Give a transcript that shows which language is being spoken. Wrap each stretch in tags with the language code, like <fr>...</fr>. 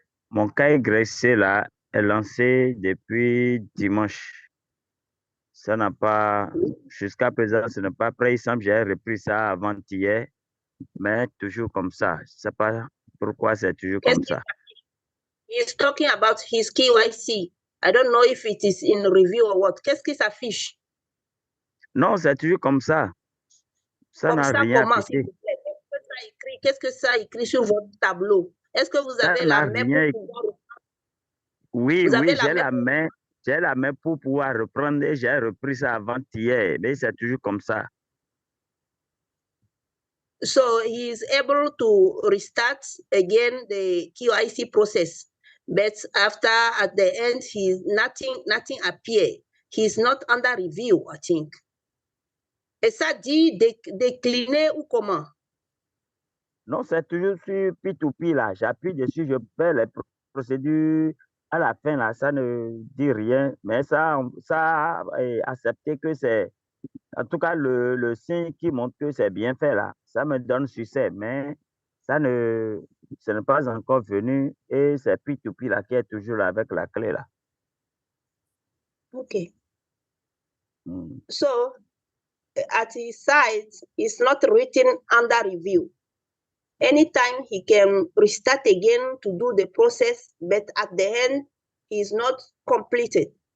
<fr>Mon cas YC là est lancé depuis dimanche. Ça n'a pas, jusqu'à présent, ce n'est pas prêt. Il semble que j'ai repris ça avant-hier, mais toujours comme ça. Je ne sais pas pourquoi c'est toujours comme ça.</fr> <en>He's talking about his KYC. I don't know if it is in review or what.</en> <fr>Qu'est-ce qui s'affiche? Non, c'est toujours comme ça. Ça n'a rien affiché. Qu'est-ce que ça écrit sur votre tableau? Est-ce que vous avez la main pour pouvoir... Oui, j'ai la main pour pouvoir reprendre et j'ai repris ça avant-hier, mais c'est toujours comme ça.</fr> <en>So he is able to restart again the KYC process, but after at the end, nothing appear. He's not under review, I think.</en> <fr>Et ça dit décliner ou comment? Non, c'est toujours sur P2P là. J'appuie dessus, je fais les procédures. À la fin là, ça ne dit rien, mais ça a accepté que c'est, en tout cas le signe qui montre que c'est bien fait là. Ça me donne succès, mais ce n'est pas encore venu et c'est P2P là qui est toujours là avec la clé là.</fr> <en>Okay. So at his side, it's not written under review. Anytime he can restart again to do the process, but at the end, he's not completed.</en>